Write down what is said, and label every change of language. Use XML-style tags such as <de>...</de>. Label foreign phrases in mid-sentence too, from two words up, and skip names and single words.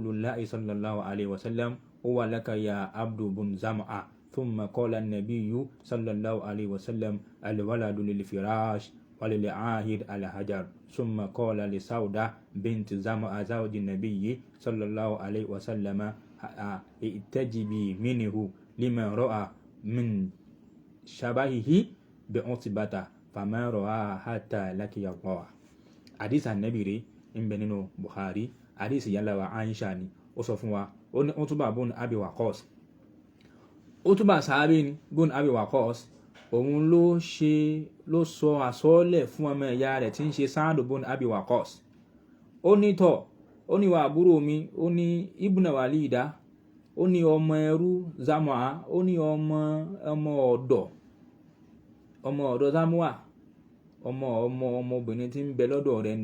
<ar>الله صلى الله عليه وسلم هو لك يا عبد بن زمع ثم قال النبي صلى الله عليه وسلم الولد للفراش وللعاهد على حجر ثم قال لسودة بنت زمع زوج النبي صلى الله عليه وسلم ائتجبي منه لما رأى من شبهه بعتبة فما رأى حتى لقي الله. حديث النبي</ar> <yo>ń bẹ nínú Bukhari, حديث ìyá wa Aisha ni ó sọ fún wa, ó ní Utba bun Abi Waqqas. Utba sahabi ni bun Abi Waqqas, òun ló sọ àsọọ́lẹ̀ fún ọmọ ìyá rẹ̀ tí ń ṣe Sa'd bun Abi Waqqas. Ó ní tọ̀, ó ní wà àbúrò mi, ó ní ibn Walida, ó ní ọmọ ẹrú Zam'a, ó ní ọmọ ọ̀dọ̀ Zam'a, ọmọbìnrin tí ń bẹ lọ́dọ̀ rẹ̀</yo>